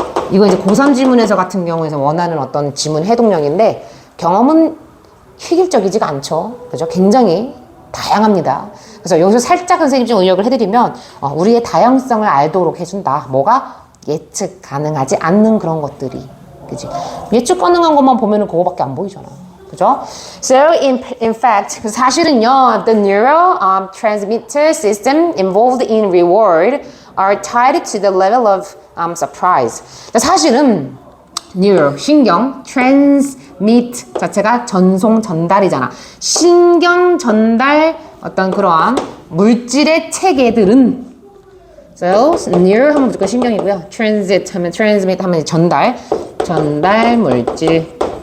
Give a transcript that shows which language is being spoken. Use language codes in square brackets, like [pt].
[ko] 이거 이제 고3 지문에서 같은 경우에서 원하는 어떤 지문 해동력인데, 경험은 획일적이지가 않죠. 그죠? 굉장히 다양합니다. 그래서 여기서 살짝 선생님 좀 의역을 해드리면, 우리의 다양성을 알도록 해준다. 뭐가? 예측 가능하지 않는 그런 것들이. 그지? 예측 가능한 것만 보면은 그거밖에 안 보이잖아. 그죠? [en] So, in fact, [ko] 사실은요, [en] the neural transmitter system involved in reward are tied to the level of surprise. [ko] 사실은 neural, 신경, transmit 자체가 전송, 전달이잖아. 신경 전달 어떤 그러한 물질의 체계들은, so, neural 하면 무조건 신경이고요. transit 하면 transmit 하면 전달 물질.